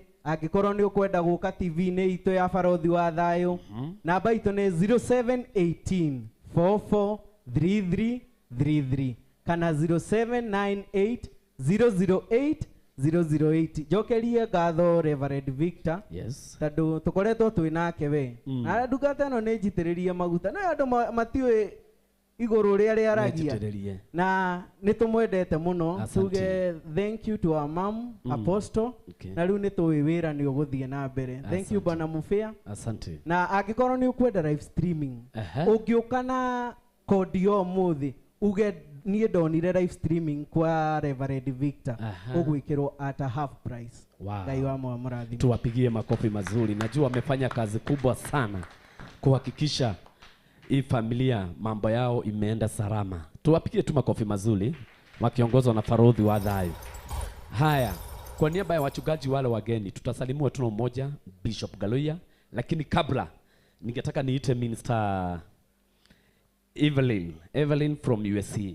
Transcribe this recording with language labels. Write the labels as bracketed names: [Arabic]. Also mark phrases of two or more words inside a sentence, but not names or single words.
[Kikuyu] Angĩkorwo nĩ ũkwenda gũka TV-inĩ itũ ya Faruthi wa Thayũ, namba itũ nĩ 0718 443333 kana 0798 008 008. Jokerie ngatho Reverend Victor. [English] Yes. [Kikuyu] Tondũ tũkoretwo twĩ nake we. Na ndungata ĩno nĩ njitĩrĩrie maguta. No andũ matiũĩ igũrũ rĩa aragia. Na nĩ tũmwendete mũno. [English] Tuge thank you to our mom Apostle. [Kikuyu] Na rĩu nĩ tũĩ wĩra nĩ ũgũthiĩ na mbere. [English] Thank you Bwana Mufia. [Swahili] Asante. [Kikuyu] Na angĩkorwo nĩ ũkwenda [English] live streaming, [Kikuyu] ũngĩũka na kodi yo mũthĩ uge niĩ ndonire [English] live streaming [Kikuyu] kwa Reverend Victor, ũgwĩkĩrwo [English] at a half price. [Kikuyu] Ngai wa mũrathime. [Swahili] Tuwapigie makofi mazuri. Najua wamefanya kazi kubwa sana kuhakikisha hii familia mambo yao imeenda salama. Tuwapigie tu makofi mazuri wakiongozwa na Faruthi wa Thayũ. Haya, kwa niaba ya wachungaji wale wageni tutasalimiwa tu mmoja, Bishop Galoya, lakini kabla ningetaka niite Minister Evelyn from USC.